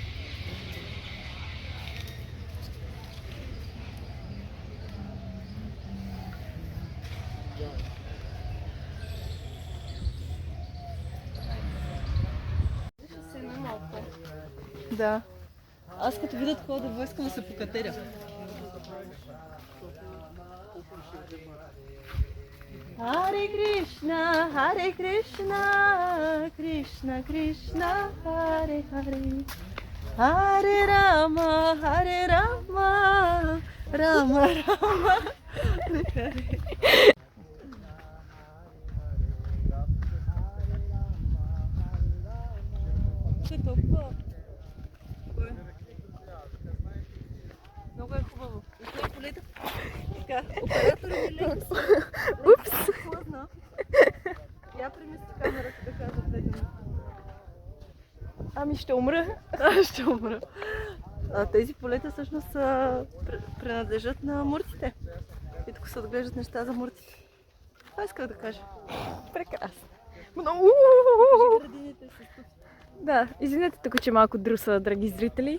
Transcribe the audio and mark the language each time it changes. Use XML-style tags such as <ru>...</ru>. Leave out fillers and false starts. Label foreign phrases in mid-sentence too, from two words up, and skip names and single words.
<bg>Да. Аз като видя такова дърво, искам да се покатеря.</bg> <sa>Харе Кришна, Кришна Кришна, Харе Харе, Харе Рама, Рама Рама, Харе Харе.</sa> <bg>Толкова. Много е хубаво. И това полета. Така, оператора ми леко се. Упс! Поздно. Я премести камерата да кажа влезем. Ами ще умра. Ще умра. Тези полета всъщност принадлежат на муртите. И тук се отглеждат неща за муртите. Това исках да кажа. Прекрасно. Много. Градините са тук. Да, извинете тук, че малко друса, драги зрители.</bg>